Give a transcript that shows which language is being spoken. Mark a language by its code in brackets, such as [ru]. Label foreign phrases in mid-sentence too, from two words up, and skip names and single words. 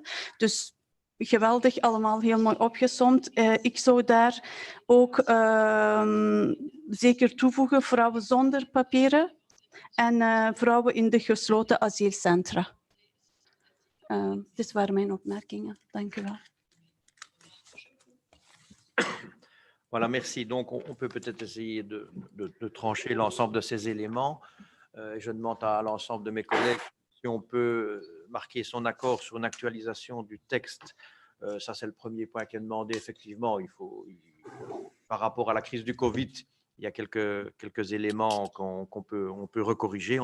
[nl] Dus geweldig, allemaal heel mooi opgesomd. Ik zou daar ook zeker toevoegen vrouwen zonder papieren en vrouwen in de gesloten asielcentra. Dit waren mijn opmerkingen. Dank u wel. [fr] Voilà, merci. Donc, on peut peut-être essayer de trancher l'ensemble de ces éléments. Je demande à l'ensemble de mes collègues si on peut marquer son accord sur une actualisation du texte. Ça, c'est le premier point qui est demandé. Effectivement, par rapport à la crise du Covid, il y a quelques éléments qu'on peut recorriger.